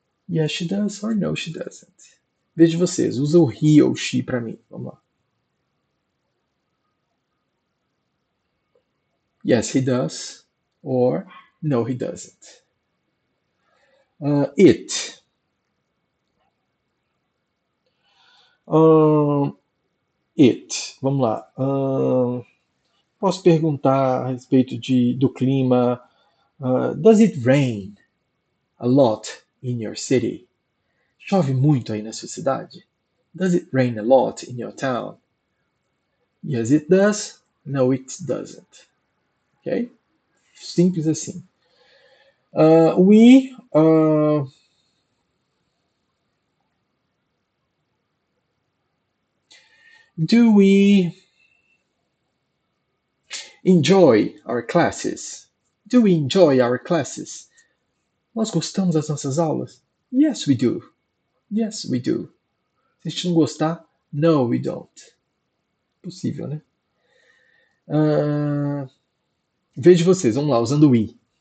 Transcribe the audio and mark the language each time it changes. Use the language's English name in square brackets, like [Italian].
[English] Yes, she does, or no, she doesn't. [Portuguese] Veja vocês, usa o he ou she para mim. Vamos lá. [English] Yes, he does, or no, he doesn't. It. [Portuguese] It. Vamos lá. Posso perguntar a respeito do clima. [English] Does it rain a lot in your city? [Portuguese] Chove muito aí na sua cidade? [English] Does it rain a lot in your town? Yes, it does. No, it doesn't. Ok? [Portuguese] Simples assim. [English] We do we enjoy our classes? Do we enjoy our classes? [Portuguese] Nós gostamos das nossas aulas? [English] Yes, we do. Yes, we do. [Portuguese] Se a gente não gostar, [English] no, we don't. [Portuguese] Possível, né? Vejo vocês, vamos lá, usando we.